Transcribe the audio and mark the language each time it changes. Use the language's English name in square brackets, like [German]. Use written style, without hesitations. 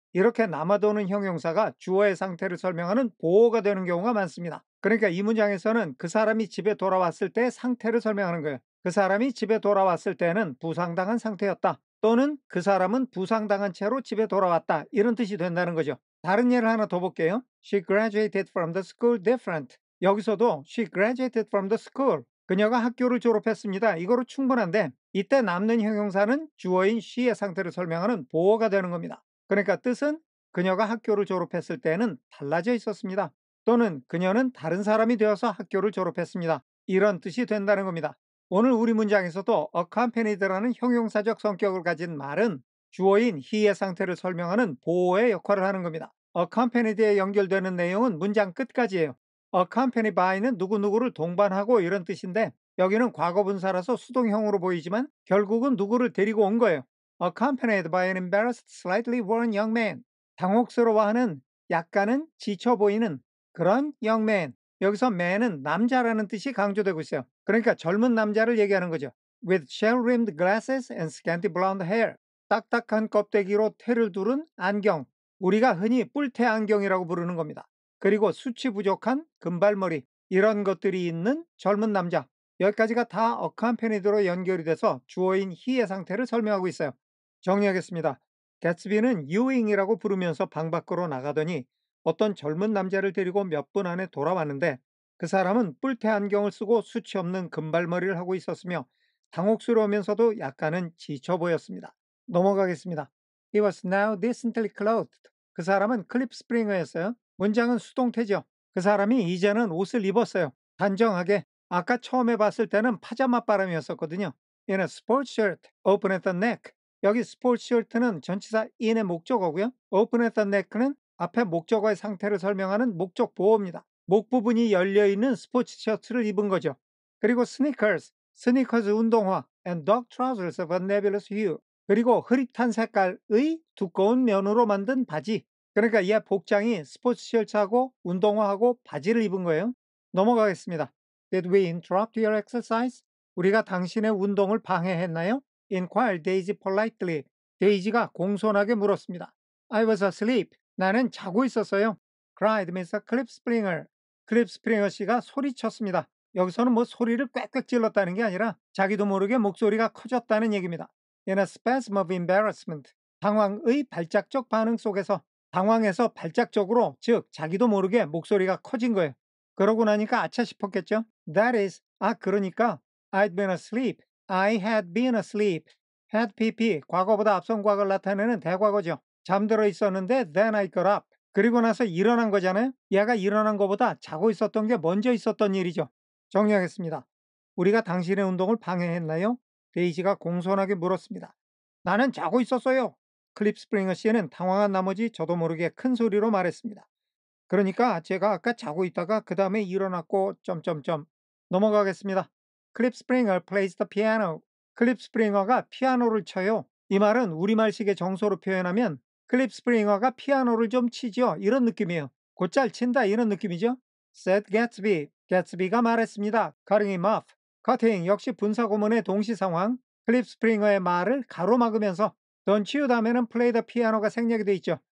[Korean] 이렇게 남아도는 형용사가 주어의 상태를 설명하는 보어가 되는 경우가 많습니다. 그러니까 이 문장에서는 그 사람이 집에 돌아왔을 때의 상태를 설명하는 거예요. 그 사람이 집에 돌아왔을 때는 부상당한 상태였다. 또는 그 사람은 부상당한 채로 집에 돌아왔다. 이런 뜻이 된다는 거죠. 다른 예를 하나 더 볼게요. [English] She graduated from the school different. [Korean] 여기서도 [English] she graduated from the school. [Korean] 그녀가 학교를 졸업했습니다. 이거로 충분한데 이때 남는 형용사는 주어인 she의 상태를 설명하는 보어가 되는 겁니다. 그러니까 뜻은 그녀가 학교를 졸업했을 때는 달라져 있었습니다. 또는 그녀는 다른 사람이 되어서 학교를 졸업했습니다. 이런 뜻이 된다는 겁니다. 오늘 우리 문장에서도 accompanied라는 형용사적 성격을 가진 말은 주어인 he의 상태를 설명하는 보어의 역할을 하는 겁니다. accompanied에 연결되는 내용은 문장 끝까지예요. [English] accompany by [Korean] 는 누구누구를 동반하고 이런 뜻인데 여기는 과거분사라서 수동형으로 보이지만 결국은 누구를 데리고 온 거예요. [English] Accompanied by an embarrassed, slightly worn young man. [Korean] 당혹스러워하는 약간은 지쳐 보이는 그런 [English] young man. [Korean] 여기서 man은 남자라는 뜻이 강조되고 있어요. 그러니까 젊은 남자를 얘기하는 거죠. [English] With shell-rimmed glasses and scanty blonde hair. [Korean] 딱딱한 껍데기로 테를 두른 안경. 우리가 흔히 뿔테 안경이라고 부르는 겁니다. 그리고 수치 부족한 금발머리. 이런 것들이 있는 젊은 남자. 여기까지가 다 어캄페니드로 연결이 돼서 주어인 he의 상태를 설명하고 있어요. 정리하겠습니다. 개츠비는 유잉이라고 부르면서 방 밖으로 나가더니 어떤 젊은 남자를 데리고 몇 분 안에 돌아왔는데 그 사람은 뿔테 안경을 쓰고 수치 없는 금발머리를 하고 있었으며 당혹스러우면서도 약간은 지쳐 보였습니다. 넘어가겠습니다. [English] He was now decently clothed. [Korean] 그 사람은 클립 스프링어였어요. 문장은 수동태죠. 그 사람이 이제는 옷을 입었어요. 단정하게. 아까 처음에 봤을 때는 파자마 바람이었었거든요. [English] In a sports shirt, open at the neck. [Korean] 여기 스포츠 셔츠는 전치사 in의 목적어고요. [English] open at the neck [Korean] 는 앞에 목적어의 상태를 설명하는 목적 보호입니다. 목 부분이 열려있는 스포츠 셔츠를 입은 거죠. 그리고 [English] sneakers, [Korean] 스니커즈 운동화 [English] and dog trousers of a nebulous hue. [Korean] 그리고 흐릿한 색깔의 두꺼운 면으로 만든 바지. 그러니까 얘 복장이 스포츠 셔츠하고 운동화하고 바지를 입은 거예요. 넘어가겠습니다. [English] Did we interrupt your exercise? [Korean] 우리가 당신의 운동을 방해했나요? [English] Inquired Daisy politely. [Korean] 데이지가 공손하게 물었습니다. [English] I was asleep. [Korean] 나는 자고 있었어요. [English] Cried Mr. Clipspringer. [Korean] 클립스프링어 씨가 소리쳤습니다. 여기서는 뭐 소리를 꽥꽥 질렀다는 게 아니라 자기도 모르게 목소리가 커졌다는 얘기입니다. [English] In a spasm of embarrassment. [Korean] 당황의 발작적 반응 속에서 당황해서 발작적으로 즉 자기도 모르게 목소리가 커진 거예요. 그러고 나니까 아차 싶었겠죠. [English] That is, [Korean] 그러니까 [English] I'd been asleep. I had been asleep. [Korean] had pp 과거보다 앞선 과거를 나타내는 대과거죠. 잠들어 있었는데 [English] then I got up. [Korean] 그리고 나서 일어난 거잖아요. 얘가 일어난 것보다 자고 있었던 게 먼저 있었던 일이죠. 정리하겠습니다. 우리가 당신의 운동을 방해했나요? 데이지가 공손하게 물었습니다. 나는 자고 있었어요. 클립 스프링어 씨는 당황한 나머지 저도 모르게 큰 소리로 말했습니다. 그러니까 제가 아까 자고 있다가 그 다음에 일어났고 점점점 넘어가겠습니다. [English] 클립 스프링어 plays the piano. [Korean] 클립 스프링어가 피아노를 쳐요. 이 말은 우리말식의 정서로 표현하면 클립 스프링어가 피아노를 좀 치죠. 이런 느낌이에요. 곧잘 친다 이런 느낌이죠. [English] said Gatsby. [Korean] 개츠비가 말했습니다. [English] cutting him off. [Korean] cutting 역시 분사구문의 동시 상황. 클립 스프링어의 말을 가로막으면서 [English] don't you [Korean] 다음에는 [English] play the piano [Korean] 가 생략이 돼 있죠.